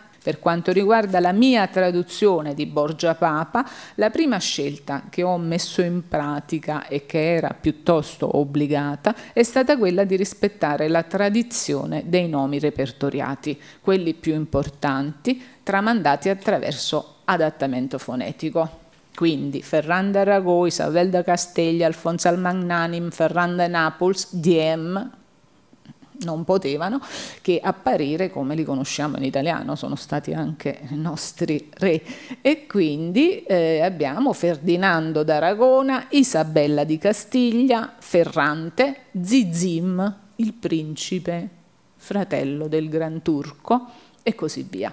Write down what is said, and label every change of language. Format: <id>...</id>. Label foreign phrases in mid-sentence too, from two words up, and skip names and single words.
<it>Per quanto riguarda la mia traduzione di Borgia Papa, la prima scelta che ho messo in pratica e che era piuttosto obbligata è stata quella di rispettare la tradizione dei nomi repertoriati, quelli più importanti, tramandati attraverso adattamento fonetico. Quindi Ferran d'Aragó, Isabel de Castella, Alfonso el Magnanim, Ferran de Nàpols, Diem, non potevano che apparire come li conosciamo in italiano, sono stati anche i nostri re. E quindi abbiamo Ferdinando d'Aragona, Isabella di Castiglia, Ferrante, Zizim, il principe, fratello del Gran Turco, e così via.</it>